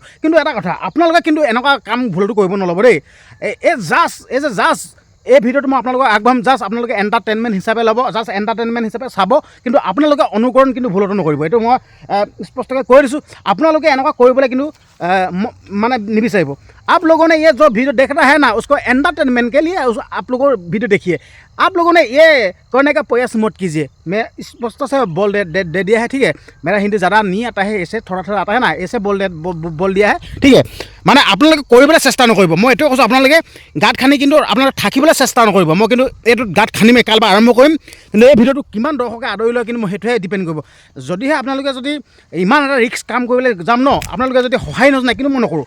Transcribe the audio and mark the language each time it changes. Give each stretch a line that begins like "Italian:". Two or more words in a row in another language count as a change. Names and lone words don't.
Assamese: কিন্তু এটা কথা, আপোনালোকে কিন্তু এনেকুৱা কাম ভুলটো কৰিব নল'ব দেই। জাষ্ট এই ভিডিঅ'টো মই আপোনালোকক আগবঢ়াম, জাষ্ট আপোনালোকে এণ্টাৰটেইনমেণ্ট হিচাপে ল'ব, জাষ্ট এণ্টাৰটেইনমেণ্ট হিচাপে চাব, কিন্তু আপোনালোকে অনুকৰণ কিন্তু ভুলতো নকৰিব। এইটো মই স্পষ্টকৈ কৈ দিছোঁ, আপোনালোকে এনেকুৱা কৰিবলৈ কিন্তু মানে নিবিচাৰিব।
Hindi: आप लोगों ने ये जो वीडियो देख रहा है ना, उसको एंटरटेनमेंट के लिए आप लोगों वीडियो देखिए। आप लोगों ने ये करने का प्रयास मत कीजिए, मैं स्पष्ट से बोल दे दिया है, ठीक है। मेरा हिंदी ज़्यादा नहीं आता है, ऐसे थोड़ा आता है ना, ऐसे बोल दिया है,
Assamese: ঠিক আছে। মানে আপোনালোকে কৰিবলৈ চেষ্টা নকৰিব, মই এইটোৱে কৈছোঁ, আপোনালোকে গাঁত খান্দি কিন্তু আপোনালোকে থাকিবলৈ চেষ্টা নকৰিব। মই কিন্তু এইটোত গাঁত খান্দিমেই, কাইলৈ পৰা আৰম্ভ কৰিম, কিন্তু এই ভিডিঅ'টো কিমান দৰ্শকে আদৰি লয় কিন্তু মই সেইটোহে ডিপেণ্ড কৰিব। যদিহে আপোনালোকে যদি ইমান এটা ৰিস্ক কাম কৰিবলৈ যাম ন, আপোনালোকে যদি সহায় নজনায়, কিন্তু মই নকৰোঁ।